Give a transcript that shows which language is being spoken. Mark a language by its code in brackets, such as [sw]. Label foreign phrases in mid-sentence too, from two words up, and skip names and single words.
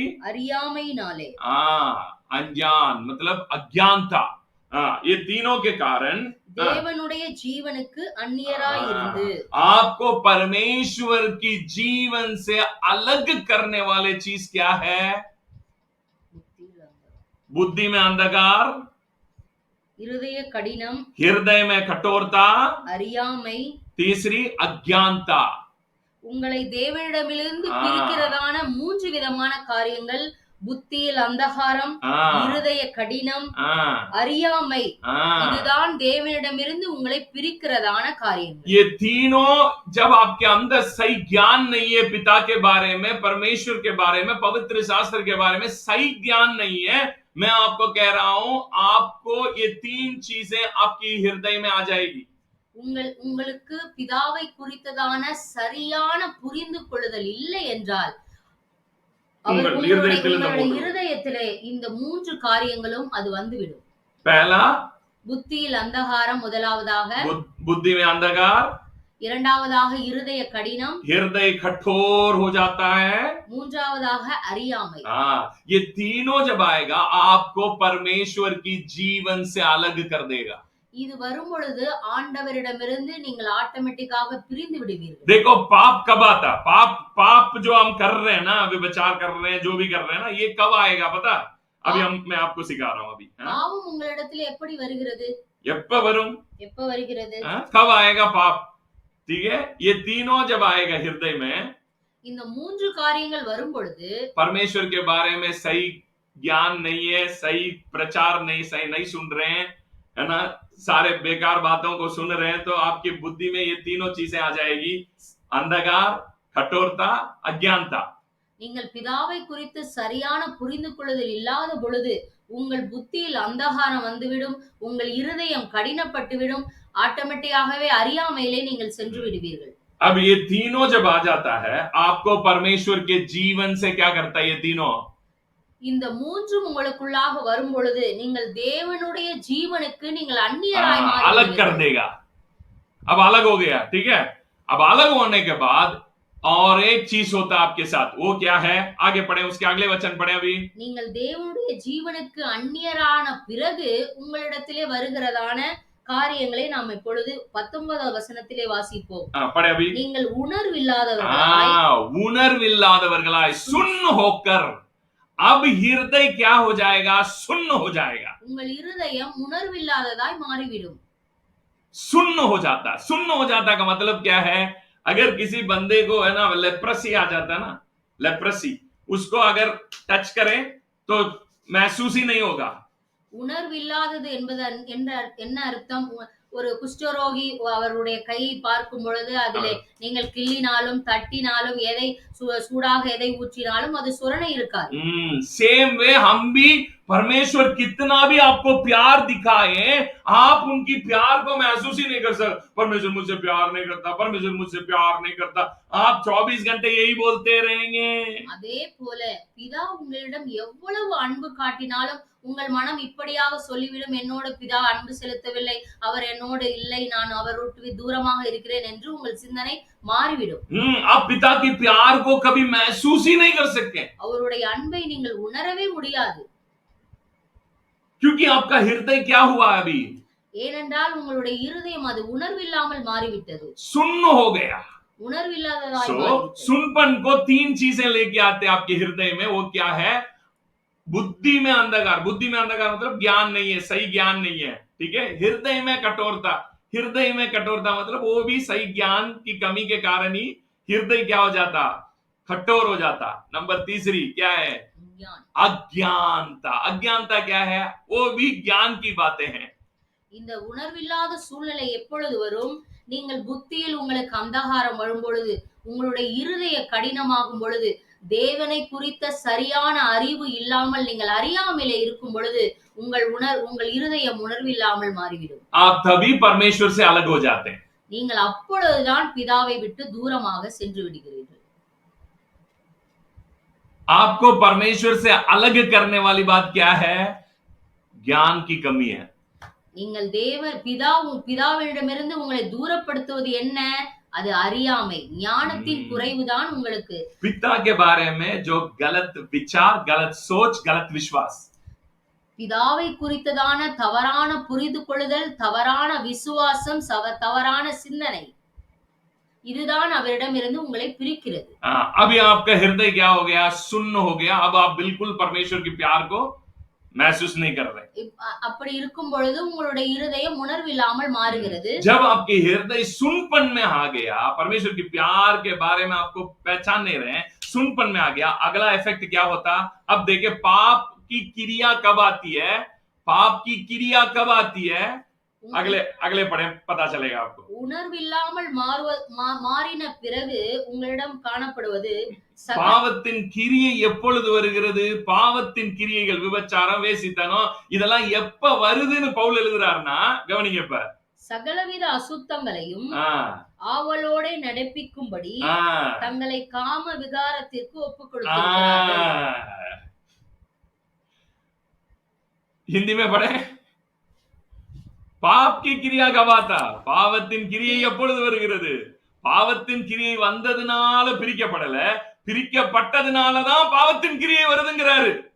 [ta] அறியாமையினாலே. [hi] अज्ञान मतलब अज्ञानता. ये तीनों के कारण [ta] தேவனுடைய ஜீவனுக்கு அந்நியராய் இருந்து, [hi] आपको परमेश्वर की जीवन से अलग करने वाले चीज क्या है? बुद्धि में अंधकार, [ta] இருதய கடினம், [hi] हृदय में कठोरता, [ta] அறியாமை, [hi] तीसरी अज्ञानता. [ta] உங்களை தேவனிடமிருந்து பிரிக்கிறதான 3 விதமான காரியங்கள்: புத்தியில் அந்தகாரம், இருதய கடினம், அறியாமை. இதுதான் தேவனிடமிருந்து உங்களை பிரிக்கிறதான காரியங்கள். [hi] ये तीनों जब आपके अंदर सही ज्ञान नहीं है, पिता के बारे में, परमेश्वर के बारे में, पवित्र शास्त्र के बारे में सही ज्ञान नहीं है, मैं आपको कह रहा हूं, आपको ये 3 चीजें आपकी हृदय में आ जाएगी. [ta] உங்களுக்கு பிதாவை குறித்ததான சரியான புரிந்து கொள்ளுதல் இல்லை என்றால், உங்கள் உங்களுடைய இருதயத்தில் இந்த உங்களுடைய மூன்று. இருதயத்திலே இந்த 3 காரியங்களும் அது வந்துவிடும். पहला புத்தியில் அந்தகாரம் முதலாவதாக, [hi] बुद्धि में अंधकार, [ta] இரண்டாவதாக இருதய கடினம், [hi] हृदय कठोर हो जाता है। [ta] மூன்றாவதாக அறியாமை. [hi] हाँ, ये तीनों जब आएगा आपको परमेश्वर की जीवन से अलग कर देगा। [ta] இது வரும் பொழுது ஆண்டவரிடமிருந்து நீங்கள் ஆட்டோமேட்டிக்காக பிரிந்து விடுவீர்கள். [hi] देखो पाप कब आता? पाप जो हम कर रहे हैं ना, विचार कर रहे हैं, जो भी कर रहे हैं ना, ये कब आएगा पता? अभी मैं आपको सिखा रहा हूं अभी। [ta] பாவம் உங்களிடத்தில் எப்படி வருகிறது? எப்ப வரும்? எப்ப வருகிறது? [hi] कब आएगा पाप? ठीक है, ये तीनों जब आएगा हृदय में, [ta] இந்த 3 காரியங்கள் வரும் பொழுது [hi] परमेश्वर के बारे में सही ज्ञान नहीं है, सही प्रचार नहीं सुन रहे हैं, है ना, सारे बेकार बातों को सुन रहे हैं, तो आपकी बुद्धि में ये तीनों चीजें आ जाएगी, अंधकार, कठोरता, अज्ञानता। [ta] நீங்கள் பிதாவை குறித்து சரியான புரிந்து கொள்ளுதல் இல்லாத பொழுது உங்கள் புத்தியில் அந்தகாரம் வந்துவிடும், உங்கள் இருதயம் கடினப்பட்டுவிடும், ஆட்டோமேட்டிக்காகவே அறியாமையிலே நீங்கள் சென்று விடுவீர்கள். [hi] अब ये तीनों जब आ जाता है, आपको परमेश्वर के जीवन से क्या करता है? ये तीनों [ta] இந்த 3 உங்களுக்குள்ளாக வரும் பொழுது நீங்கள் தேவனுடைய ஜீவனுக்கு நீங்கள் அந்நியராய் [hi] अलग कर [ta] மாறுவீர்கள். [hi] देगा। अब अलग हो गया, ठीक है। अब अलग होने के बाद और एक चीज होता है आपके साथ, वो क्या है? आगे पढ़े, उसके अगले वचन पढ़े अभी। [ta] நீங்கள் தேவனுடைய ஜீவனுக்கு அந்நியரான பிறகு உங்களிடத்திலே வருகிறதான காரியங்களை நாம் இப்பொழுது 19வது வசனத்திலே வாசிப்போம். [hi] पढ़े अभी। [ta] நீங்கள் உணர்வில்லாதவர்களாய் [hi] उनर्विल्लादवर्गलाय सुन्न होकर, अब हृदय क्या हो जाएगा? सुन्न हो जाएगा। [ta] உங்கள் இருதயம் உணர்வில்லாததாய் மாறிவிடும். [hi] सुन्न हो जाता का मतलब क्या है? अगर किसी बंदे को, है ना, लेप्रेसी आ जाता है ना, लेप्रेसी, उसको अगर टच करें तो महसूस ही नहीं होगा। [ta] உணர்வில்லாதது என்பது என்ன அர்த்தம்? ஒரு குஷ்டரோகி அவருடைய கையை பார்க்கும் பொழுது அதிலே நீங்கள் கிள்ளினாலும் தட்டினாலும் எதை சூடாக எதை ஊற்றினாலும் அது சுரணை இருக்காது. [en] same way [hi] हम भी, परमेश्वर कितना भी आपको प्यार दिखाए, आप उनकी प्यार को महसूस ही नहीं कर सकते। परमेश्वर मुझसे प्यार नहीं करता, परमेश्वर मुझसे प्यार नहीं करता, आप 24 घंटे यही बोलते रहेंगे। [ta] அதே போல பிதா உங்களிடம் எவ்வளவு அன்பு காட்டினாலும் உங்கள் மனம் இப்படியாக சொல்லிவிடும், என்னோட பிதா அன்பு செலுத்தவில்லை, அவர் என்னோடு இல்லை, நான் அவரை விட்டு தூரமாக இருக்கிறேன் என்று உங்கள் சிந்தனை மாறிவிடும். [hi] आप पिता की प्यार को कभी महसूस ही नहीं कर सकते, [ta] அவருடைய அன்பை நீங்கள் உணரவே முடியாது. [hi] क्योंकि आपका हृदय क्या हुआ अभी? [ta] ஏனென்றால் உங்களுடைய இருதயம் அது உணர்வில்லாமல் மாறிவிட்டது, [hi] सुन्न हो गया। [ta] உணர்வில்லாததாய் So, மாறிவிட்டது. [hi] सुनपन को 3 चीजें लेके आते हैं आपके हृदय में, वो क्या है? बुद्धि में अंधकार। बुद्धि में अंधकार मतलब ज्ञान नहीं है, सही ज्ञान नहीं है, ठीक है। हृदय में कठोरता, हृदय में कठोरता मतलब वो भी सही ज्ञान की कमी के कारण ही हृदय क्या हो जाता? कठोर हो जाता। नंबर 3 क्या है? ஞான். अज्ञानता। अज्ञानता क्या है? वो भी ज्ञान की बातें हैं। [ta] இந்த உணர்வில்லாத சூழ்நிலை எப்பொழுது வரும்? நீங்கள் புத்தியில் உங்களுக்கு அந்தகாரம் வரும் பொழுது, உங்களுடைய இருதய கடினமாகும் பொழுது, தேவனை குறித்த சரியான அறிவு இல்லாமல் நீங்கள் அறியாமலே இருக்கும் பொழுது உங்கள் இருதயம் உணர்வில்லாமல் மாறிவிடும். [hi] आप तभी परमेश्वर से अलग हो जाते हैं। [ta] நீங்கள் அப்பொழுதுதான் பிதாவை விட்டு தூரமாக சென்று விடுகிறீர்கள். [hi] आपको परमेश्वर से अलग करने वाली बात क्या है? ज्ञान की कमी है। [ta] நீங்கள் பிதாவிடமிருந்து உங்களை தூரப்படுத்துவது என்ன? அது அறியாமை, ஞானத்தின் குறைவுதான் உங்களுக்கு. [hi] पिता के बारे में जो गलत विचार, गलत सोच, गलत विश्वास, [ta] பிதாவை குறித்ததான தவறான புரிந்து கொள்ளுதல், தவறான விசுவாசம், தவறான சிந்தனை, இதுதான் அவரிடமிருந்து உங்களை பிரிக்கிறது. [hi] अभी आपका हृदय क्या हो गया? सुन्न हो गया। अब आप बिल्कुल परमेश्वर के प्यार को महसूस नहीं कर रहे। [ta] அப்படி இருக்கும் பொழுது உங்களுடைய இருதயம் உணர்வில்லாமல் மாறுகிறது. [hi] जब आपके हृदय सुनपन में आ गया, परमेश्वर के प्यार के बारे में आपको पहचान नहीं रहे, सुनपन में आ गया, अगला इफेक्ट क्या होता? अब देखिए पाप की क्रिया कब आती है? पाप की क्रिया कब आती है? अगले पढ़े, पता चलेगा आपको। [ta] உணர்வில்லாமல் மாறின பிறகு உங்களிடம் காணப்படுவது பாவத்தின் கிரியை எப்பொழுது வருகிறது? பாவத்தின் கிரியைகள், விபச்சாரம், வேசித்தனம், இதெல்லாம் எப்ப வருதுன்னு பவுல் எழுதுறாருன்னா, கவனிங்க, இப்ப சகலவித அசுத்தங்களையும் हाँ ஆவலோட நடப்பிக்கும்படி हाँ தங்களை காம விகாரத்திற்கு ஒப்புக் கொடுத்திருக்கிறார்கள். [hi] हाँ। हिंदी में पढ़े, पाप की क्रिया कब आता, [ta] பாவத்தின் கிரியை எப்பொழுது வருகிறது? பாவத்தின் கிரியை வந்ததுனால பிரிக்கப்படல, பிரிக்கப்பட்டதுனாலதான் பாவத்தின் கிரியை வருதுங்கிறாரு.